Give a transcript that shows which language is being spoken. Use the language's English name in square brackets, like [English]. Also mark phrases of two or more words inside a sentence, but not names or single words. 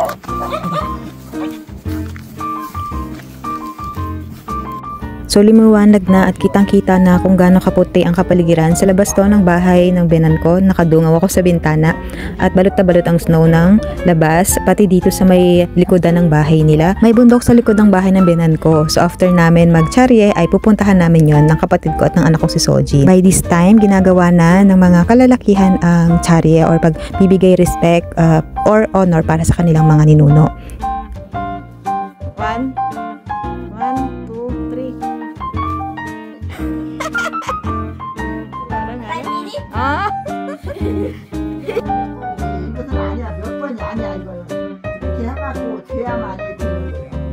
[Filipino] So limuwanag na at kitang-kita na kung gaano kaputi ang kapaligiran. Sa labas to ng bahay ng biyenan ko, nakadungaw ako sa bintana at balot na balot ang snow ng labas, pati dito sa may likodan ng bahay nila. May bundok sa likod ng bahay ng biyenan ko. So after namin magcharye ay pupuntahan namin yon ng kapatid ko at ng anak ko si Soji. [English] By this time, [Filipino] ginagawa na ng mga kalalakihan ang charye or pagbibigay [English] respect or honor [Filipino] para sa kanilang mga ninuno. 1, 2, 3. [Korean] 아? 이것은 아니야. 몇 번이 아니야, 이거는. 이렇게 해갖고 돼야만 이렇게 되는 거야.